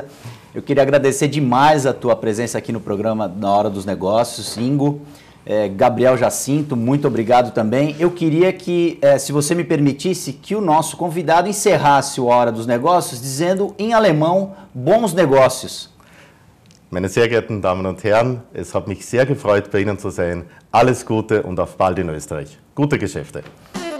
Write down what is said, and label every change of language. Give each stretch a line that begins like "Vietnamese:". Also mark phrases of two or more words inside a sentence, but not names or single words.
Portuguese: Eu queria agradecer demais a tua presença aqui no programa Na Hora dos Negócios, Ingo. Gabriel Jacinto, muito obrigado também. Eu queria que, se você me permitisse, que o nosso convidado encerrasse o Hora dos Negócios dizendo em alemão, bons negócios.
German: Meine sehr geehrten Damen und Herren, es hat mich sehr gefreut, bei Ihnen zu sein. Alles Gute und auf bald in Österreich. Gute Geschäfte.